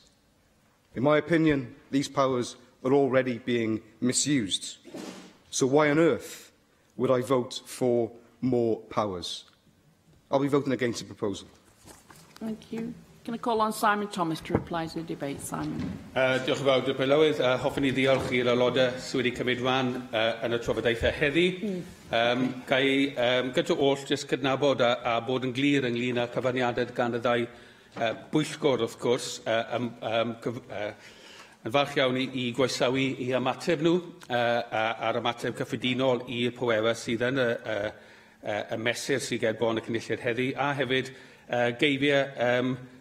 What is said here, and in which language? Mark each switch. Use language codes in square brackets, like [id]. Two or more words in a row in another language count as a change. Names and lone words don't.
[en] In my opinion, these powers are already being misused. So why on earth would I vote for more powers? I'll be voting against the proposal. Thank you. Can I call on Simon Thomas to reply to the debate, Simon? [cy] Diolch yn fawr, Dr Lywydd. Hoffwn i ddiolch i'r aelodau sydd wedi cymryd rhan yn y trafodaethau heddi. Gai gyda oll jyst cydnabod a bod yn glir ynglyn â cyfaniadau gan y ddau bwyllgor, wrth gwrs, yn falch iawn i groesawu i ymateb nhw a'r ymateb cyffredinol i'r pwerau sydd yn y mesur sydd ger bon y cynulliad heddi, a hefyd geifiau